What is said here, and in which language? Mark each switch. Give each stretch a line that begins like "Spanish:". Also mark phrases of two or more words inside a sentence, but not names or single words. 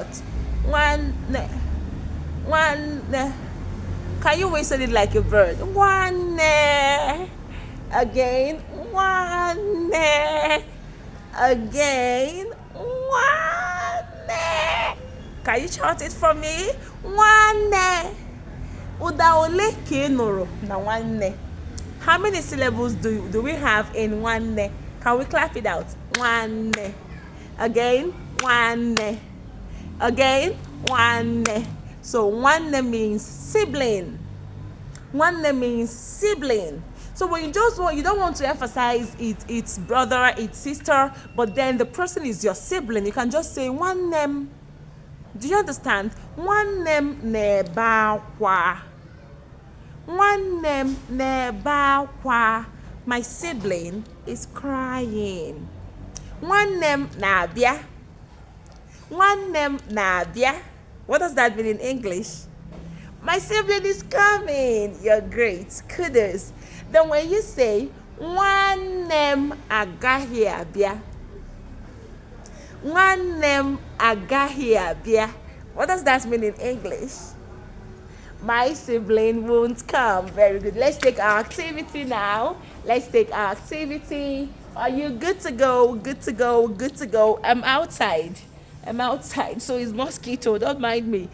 Igbo: Nwanne.
English: Can you whistle it like a bird?
Igbo: Nwanne. Again. Nwanne. Again.
English: Nwanne. Can you shout it for me?
Igbo: Nwanne. Ụda ole ka ị nụrụ na nwanne?
English: How many syllables do we have in nwanne? Can we clap it out?
Igbo: Nwanne. Again, nwanne.
English: Again, nwanne. So nwanne means sibling. Nwanne means sibling. So when you don't want to emphasize it's brother, it's sister, but then the person is your sibling, you can just say nwannem. Do you understand?
Igbo: Nwannem na-ebe akwa. Nwannem na-ebe akwa.
English: My sibling is crying.
Igbo: Nwannem na-abịa. Nwannem na-abịa.
English: What does that mean in English? My sibling is coming. You're great. Kudos. Then when you say
Igbo: nwannem agaghị abịa. Nwannem agaghị abịa.
English: What does that mean in English? My sibling won't come. Very good. Let's take our activity now. Let's take our activity. Are you good to go? Good to go. Good to go. I'm outside. So it's mosquito. Don't mind me.